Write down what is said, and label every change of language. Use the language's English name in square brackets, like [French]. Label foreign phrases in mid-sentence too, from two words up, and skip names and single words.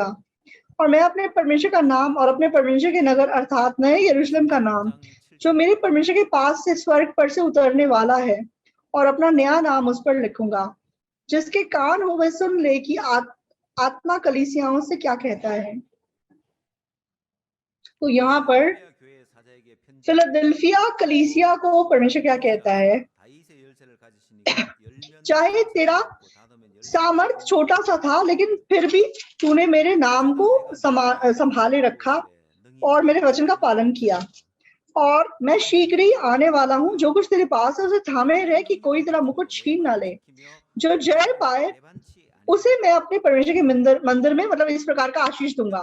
[Hindi] और मैं अपने परमेश्वर का नाम और अपने परमेश्वर के नगर अर्थात नए यरूशलेम का नाम, जो मेरे परमेश्वर के पास से स्वर्ग पर से उतरने वाला है, और अपना नया नाम उस पर लिखूंगा। जिसके कान हो वह सुन ले कि आत्मा कलीसियाओं से क्या कहता है। तो यहाँ पर [Korean] 필라델피아 교회 사자에게 편지한 [Hindi] फिलाडेल्फिया कलीसिया को परमेश्वर क्या कहता है, [Korean] 다윗의 열쇠를 가지시니까 열면 [Hindi] चाहे तेरा [Korean] 닫고 닫으면 열쇠 [Hindi] सामर्थ छोटा सा था, लेकिन फिर भी तूने मेरे नाम को संभाले रखा और मेरे वचन का पालन किया, और मैं शीघ्र ही आने वाला हूँ। जो कुछ तेरे पास है उसे थामे रहे कि कोई तेरा मुकुट छीन ना ले। जो जय पाए उसे मैं अपने परमेश्वर के मंदिर में मतलब इस प्रकार का आशीष दूंगा।